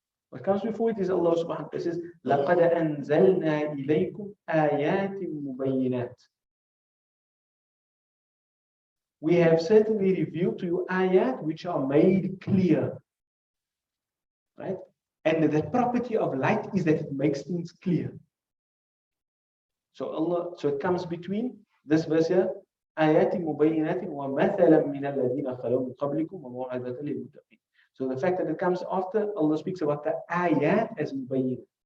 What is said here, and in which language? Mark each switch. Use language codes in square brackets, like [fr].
[en] What comes before it is Allah subhanahu wa ta'ala says, [ar] لَقَدْ أَنزَلْنَا إِلَيْكُمْ آيَاتٍ مُبَيِّنَاتٍ. [en] We have certainly revealed to you ayat which are made clear. Right? And the property of light is that it makes things clear. So it comes between this verse here, [ar] آيات مبينات ومثلا من الذين خلوا من قبلكم وموعظة للمتقين. [en] So the fact that it comes after, Allah speaks about the ayat as mubayyin.